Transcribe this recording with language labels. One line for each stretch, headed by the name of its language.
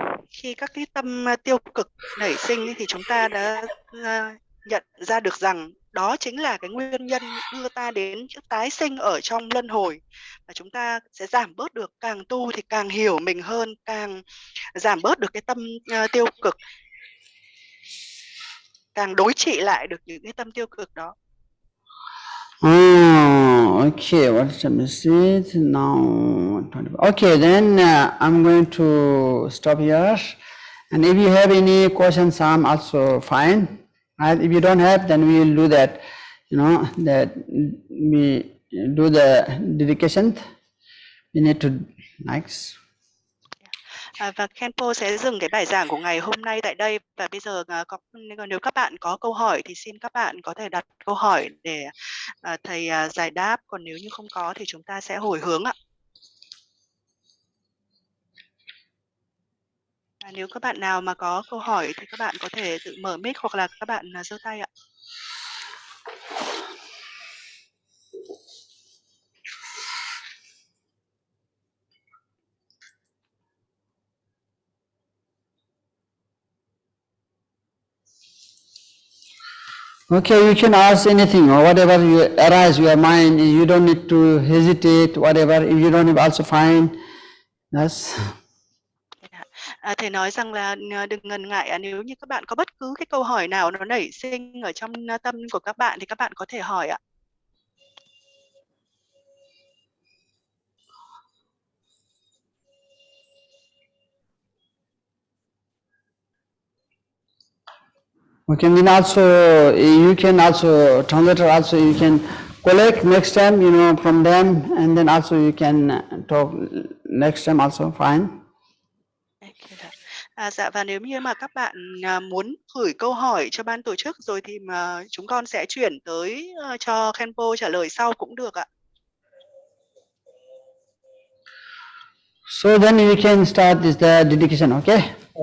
Vietnamese: Khi các cái tâm tiêu cực nảy sinh thì chúng ta đã nhận ra được rằng đó chính là cái nguyên nhân đưa ta đến tái sinh ở trong luân hồi, và chúng ta sẽ giảm bớt được, càng tu thì càng hiểu mình hơn, càng giảm bớt được cái tâm tiêu cực, càng đối trị lại được những cái tâm tiêu cực đó.
English: Okay, what's the message now? Okay, then I'm going to stop here, and if you have any questions, I'm also fine. Right? If you don't have, then we will do that. You know, that we do the dedication. We need to next.
Vietnamese: Và Khenpo sẽ dừng cái bài giảng của ngày hôm nay tại đây, và bây giờ nếu các bạn có câu hỏi thì xin các bạn có thể đặt câu hỏi để thầy giải đáp, còn nếu như không có thì chúng ta sẽ hồi hướng ạ. Nếu các bạn nào mà có câu hỏi thì các bạn có thể tự mở mic hoặc là các bạn giơ tay ạ.
English: Okay, you can ask anything or whatever you arise your mind. You don't need to hesitate. Whatever, if you don't have, also fine. Yes.
Vietnamese: Thầy nói rằng là đừng ngần ngại, nếu như các bạn có bất cứ cái câu hỏi nào nó nảy sinh ở trong tâm của các bạn thì các bạn có thể hỏi ạ.
English: Okay, then also you can also translator also you can collect next time, you know, from them, and then also you can talk next time also fine.
Vietnamese: Dạ, và nếu như mà các bạn muốn gửi câu hỏi cho ban tổ chức rồi thì mà chúng con sẽ chuyển tới cho Khenpo trả lời sau cũng được ạ.
English: So then we can start this the dedication, okay?